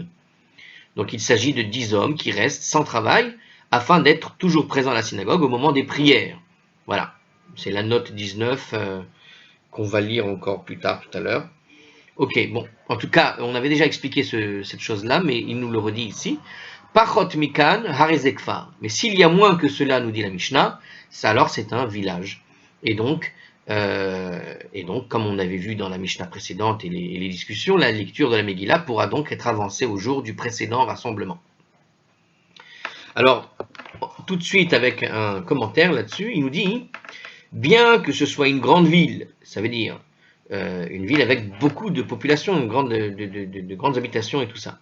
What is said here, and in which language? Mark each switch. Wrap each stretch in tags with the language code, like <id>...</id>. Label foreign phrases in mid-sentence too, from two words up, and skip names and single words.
<fr>Donc il s'agit de 10 hommes qui restent sans travail afin d'être toujours présents à la synagogue au moment des prières. Voilà, c'est la note 19 qu'on va lire encore plus tard tout à l'heure. Ok, bon, en tout cas, on avait déjà expliqué cette chose-là, mais il nous le redit ici.</fr> <he>פחות מכאן הרי זה כפר.</he> <fr>Mais s'il y a moins que cela, nous dit la Mishnah, ça alors c'est un village. Et donc, comme on avait vu dans la Mishnah précédente et les discussions, la lecture de la Megillah pourra donc être avancée au jour du précédent rassemblement. Alors, tout de suite avec un commentaire là-dessus, il nous dit, bien que ce soit une grande ville, ça veut dire une ville avec beaucoup de population, de grandes habitations et tout ça.</fr>